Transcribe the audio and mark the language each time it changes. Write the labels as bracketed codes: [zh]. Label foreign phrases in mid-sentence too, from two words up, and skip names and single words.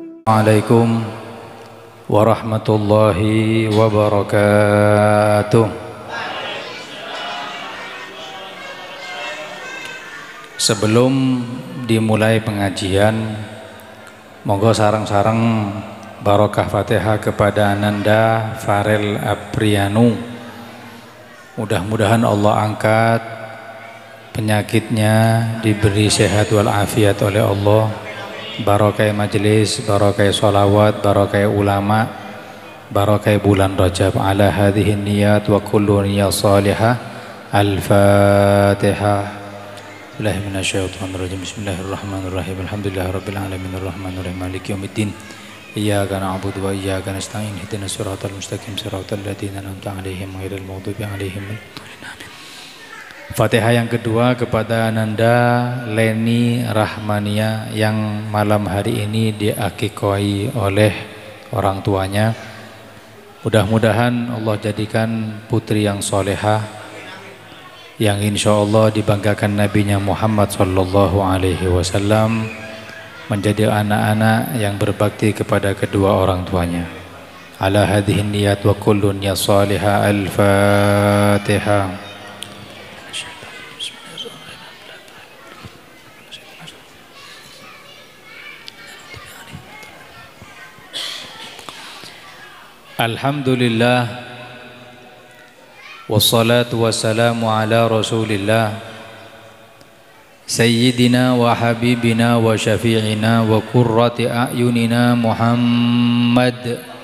[ar] السلام عليكم ورحمة الله وبركاته. [id] Sebelum dimulai pengajian, [jv] monggo sareng-sareng [id] barokah Fatihah kepada Ananda Farel Aprianu. Mudah-mudahan Allah angkat penyakitnya, diberi sehat walafiat oleh Allah. Barokai majelis, barokai sholawat, barokai ulama, barokai bulan Rajab. [ar] على هذه النية وكل نية صالحة. Al-Fatihah. بسم الله الرحمن الرحيم الحمد لله رب العالمين الرحمن الرحيم مالك يوم الدين. إياك نعبد وإياك نستعين اهدنا الصراط المستقيم صراط الذين أنعمت عليهم غير المغضوب عليهم ولا الضالين. [id] Fatihah yang kedua kepada Ananda Leni Rahmania yang malam hari ini diakikoi oleh orang tuanya. Mudah-mudahan Allah jadikan putri yang solehah, yang [ar] إن شاء الله [id] dibanggakan Nabinya Muhammad [ar] صلى الله عليه وسلم, [id] menjadi anak-anak yang berbakti kepada kedua orang tuanya. [ar] على هذه النية وكل نية صالحة. Al-Fatihah. الحمد لله والصلاة والسلام على رسول الله سيدنا وحبيبنا وشفيعنا وقرة أعيننا محمد